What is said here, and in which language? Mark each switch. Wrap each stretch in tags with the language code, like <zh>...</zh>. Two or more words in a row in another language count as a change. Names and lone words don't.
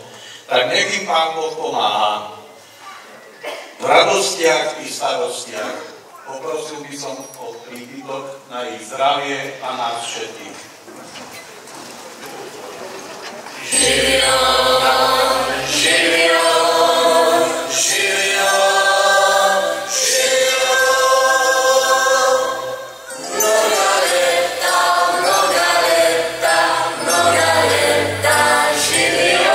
<sk>Tak nech im Pán Boh pomáha. V radostiach i starostiach poprosil by som o prípitok na ich zdravie a nás všetkých.</sk> <sr>Živio, živio, živio, živio. Mnoga leta, mnoga leta, mnoga leta, živio.</sr>